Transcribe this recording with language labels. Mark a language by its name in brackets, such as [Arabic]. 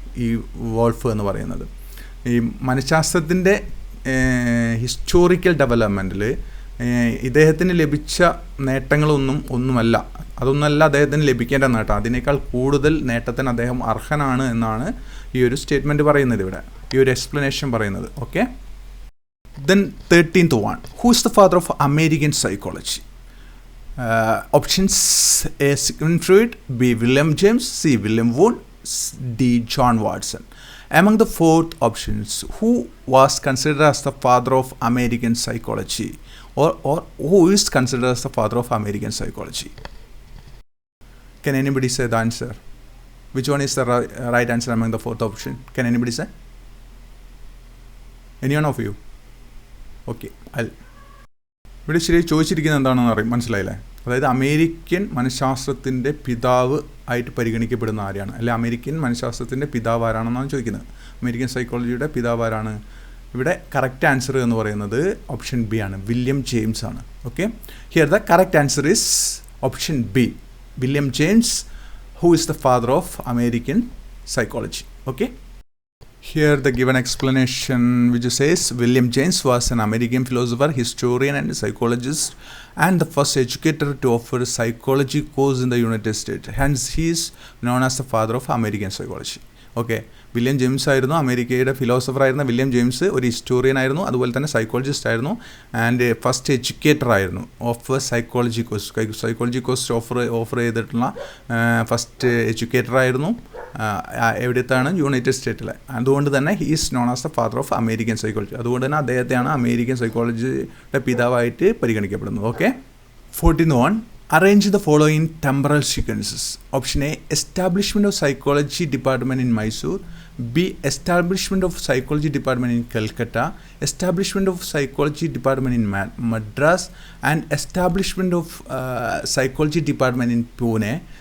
[Malayalam] ഈ വോൾഫ് എന്ന് പറയുന്നത്. ഈ മനഃശാസ്ത്രത്തിൻ്റെ ഹിസ്റ്റോറിക്കൽ ഡെവലപ്മെൻറ്റിൽ ഇദ്ദേഹത്തിന് ലഭിച്ച ഒന്നുമല്ല അദ്ദേഹത്തിന് ലഭിക്കേണ്ട നേട്ടം. അതിനേക്കാൾ കൂടുതൽ നേട്ടത്തിന് അദ്ദേഹം അർഹനാണ് എന്നാണ് ഈ ഒരു സ്റ്റേറ്റ്മെൻറ്റ് പറയുന്നത്, ഇവിടെ ഈ ഒരു എക്സ്പ്ലനേഷൻ പറയുന്നത്. [English] Okay, then 13th one, who is the father of American psychology? Options: A. Sigmund Freud, B. William James, C. William Wundt, D. John Watson. Among the fourth options, who was considered as the father of American psychology, or who is considered as the father of American psychology? Can anybody say the answer? Which one is the right answer among the fourth option? Can anybody say? Anyone of you? [Malayalam] Okay, ഇവിടെ ശരി ചോദിച്ചിരിക്കുന്നത് എന്താണെന്ന് മനസ്സിലായില്ലേ? അതായത് American മനഃശാസ്ത്രത്തിൻ്റെ പിതാവ് ആയിട്ട് പരിഗണിക്കപ്പെടുന്ന ആരാണ്, അല്ലെ അമേരിക്കൻ മനഃശാസ്ത്രത്തിൻ്റെ പിതാവ് ആരാണെന്നാണ് ചോദിക്കുന്നത്. അമേരിക്കൻ സൈക്കോളജിയുടെ പിതാവ് ആരാണ്? ഇവിടെ കറക്റ്റ് ആൻസർ എന്ന് പറയുന്നത് ഓപ്ഷൻ ബി ആണ്, വില്യം ജെയിംസ് ആണ്. [English] Okay, here the correct answer is option B, William James, who is the father of American psychology. Okay, here the given explanation which says William James was an American philosopher, historian and psychologist and the first educator to offer a psychology course in the United States. Hence he is known as the father of American psychology. [Malayalam] Okay, William James ആയിരുന്നു അമേരിക്കയുടെ philosopher ആയിരുന്ന William James ഒരു historian ആയിരുന്നു, അതുപോലെ തന്നെ psychologist ആയിരുന്നു, and first educator ആയിരുന്നു of psychology course offer ചെയ്തിട്ടുള്ള ഫസ്റ്റ് എഡ്യൂക്കേറ്റർ ആയിരുന്നു. എവിടത്താണ്? യുണൈറ്റഡ് സ്റ്റേറ്റിലെ. അതുകൊണ്ട് തന്നെ [English] He is known as the father of American psychology. [Malayalam] അതുകൊണ്ട് തന്നെ അദ്ദേഹത്തെയാണ് American സൈക്കോളജിയുടെ പിതാവായിട്ട് പരിഗണിക്കപ്പെടുന്നത്. [English] Okay, 14th one, arrange the following temporal sequences. Option A, establishment of psychology department in Mysore. B, establishment of psychology department in Calcutta. Establishment of psychology department in Madras. And establishment of psychology department in Pune.